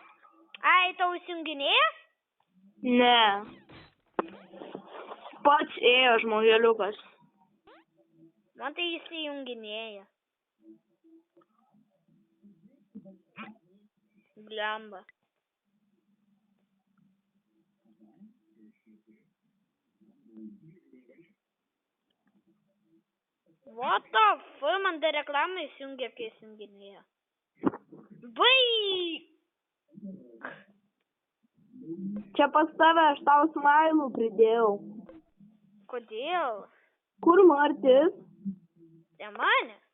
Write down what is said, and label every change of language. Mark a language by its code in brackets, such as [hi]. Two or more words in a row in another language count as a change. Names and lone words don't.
[lt] Ai, tau įsijunginėja? Ne. Pats ėjo žmogeliukas. Man tai įsijunginėja. Blemba. [en] What the fuck, [lt] man dar reklamą įsijungia, kai įsijunginėja. Baik! Čia pas tave aš tau smailų pridėjau. Kodėl? Kur Martis? Tai mane?